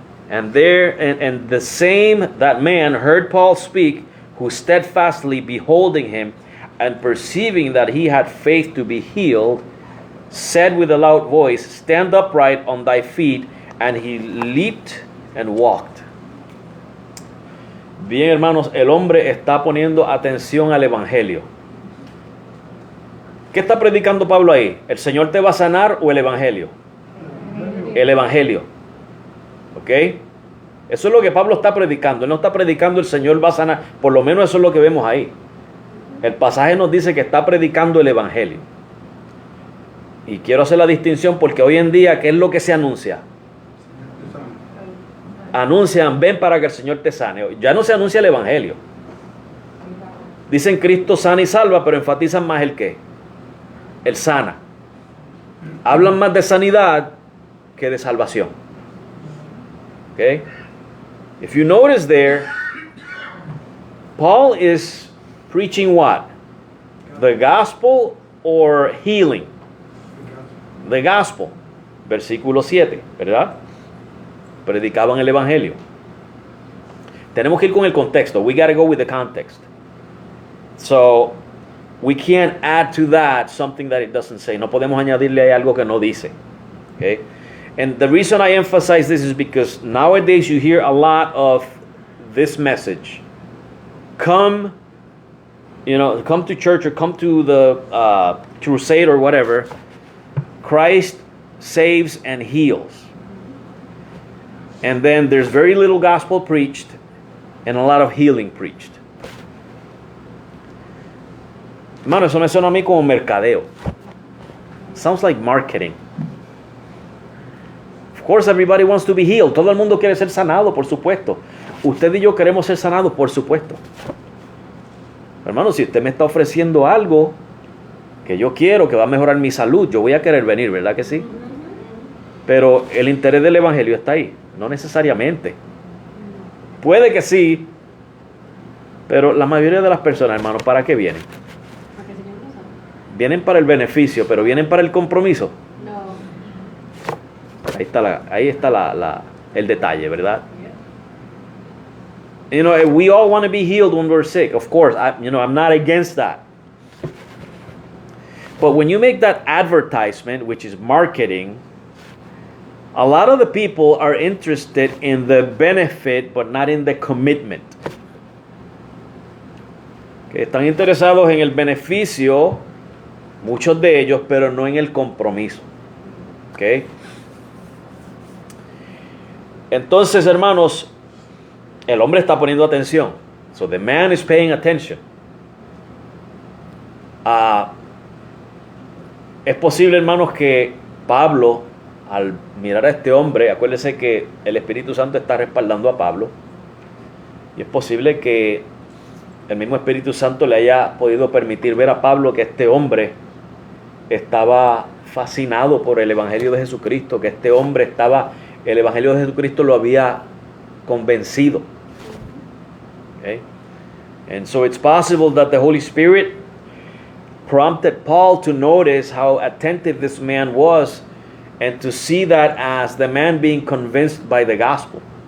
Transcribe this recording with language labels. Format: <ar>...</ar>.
<en>And the same that man heard Paul speak, who steadfastly beholding him, and perceiving that he had faith to be healed, said with a loud voice, stand upright on thy feet. And he leaped and walked.</en> <es>Bien, hermanos, el hombre está poniendo atención al evangelio. ¿Qué está predicando Pablo ahí? ¿El Señor te va a sanar o el Evangelio? El Evangelio. ¿Ok? Eso es lo que Pablo está predicando. Él no está predicando el Señor va a sanar. Por lo menos eso es lo que vemos ahí. El pasaje nos dice que está predicando el Evangelio. Y quiero hacer la distinción porque hoy en día, ¿qué es lo que se anuncia? Anuncian, ven para que el Señor te sane. Ya no se anuncia el Evangelio. Dicen Cristo sana y salva, pero enfatizan más el qué. El sana. Hablan más de sanidad que de salvación.</es> <en>Okay? If you notice there, Paul is preaching what? The gospel or healing? The gospel.</en> <es>Versículo 7, ¿verdad? Predicaban el evangelio. Tenemos que ir con el contexto.</es> <en>We got to go with the context. So, we can't add to that something that it doesn't say.</en> <es>No podemos añadirle ahí algo que no dice.</es> <en>Okay? And the reason I emphasize this is because nowadays you hear a lot of this message. Come to church or come to the crusade or whatever. Christ saves and heals. And then there's very little gospel preached and a lot of healing preached.</en> <es>Hermano, eso me suena a mí como mercadeo.</es> <en>Sounds like marketing. Of course, everybody wants to be healed.</en> <es>Todo el mundo quiere ser sanado, por supuesto. Usted y yo queremos ser sanados, por supuesto. Hermano, si usted me está ofreciendo algo que yo quiero, que va a mejorar mi salud, yo voy a querer venir, ¿verdad que sí? Pero el interés del evangelio está ahí, no necesariamente. Puede que sí, pero la mayoría de las personas, hermano, ¿para qué vienen? Vienen para el beneficio, pero vienen para el compromiso. No. Ahí está el detalle, ¿verdad?</es> <en>You know, we all want to be healed when we're sick. Of course, I'm not against that. But when you make that advertisement, which is marketing, a lot of the people are interested in the benefit, but not in the commitment.</en> <es>Que están interesados en el beneficio, muchos de ellos, pero no en el compromiso. ¿Okay? Entonces, hermanos, el hombre está poniendo atención.</es> <en>So the man is paying attention.</en> <es>Es posible, hermanos, que Pablo, al mirar a este hombre, acuérdense que el Espíritu Santo está respaldando a Pablo, y es posible que el mismo Espíritu Santo le haya podido permitir ver a Pablo que este hombre estaba fascinado por el Evangelio de Jesucristo, que este hombre el Evangelio de Jesucristo lo había convencido.</es> <en>Okay? And so it's possible that the Holy Spirit prompted Paul to notice how attentive this man was and to see that as the man being convinced by the gospel.</en>